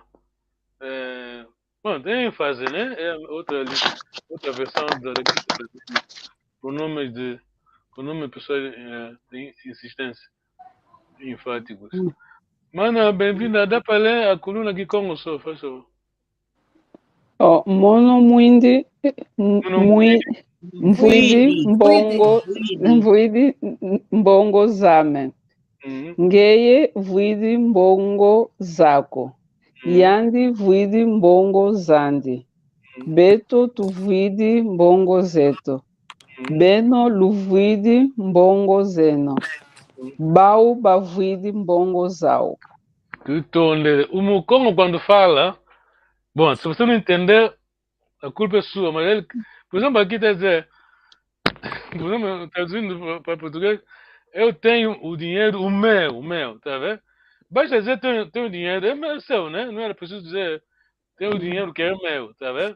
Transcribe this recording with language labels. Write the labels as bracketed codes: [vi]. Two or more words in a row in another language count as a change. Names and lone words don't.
[pt] Pronto, é ênfase, né? É outra versão pronomes pessoais de insistência enfáticos. Mana, bem-vinda. Dá para ler a coluna aqui como sou, faz favor. [kg] Mono Mwindi Mbongo Zame. Ngeye Vuidi Mbongo Zako. Yandi Vuidi Mbongo Zandi. Beto Tuvuidi Mbongo Zeto. Beno Luvuidi Mbongo Zeno. Bau Bavuidi Mbongo Zau. [pt] O Mukongo, quando fala, bom, se você não entender, a culpa é sua, mas ele, por exemplo, aqui está a dizer, por exemplo, traduzindo para português, eu tenho o dinheiro, o meu, tá vendo? Basta dizer tenho dinheiro, é seu, né? Não era preciso dizer tenho o dinheiro que é meu, tá vendo?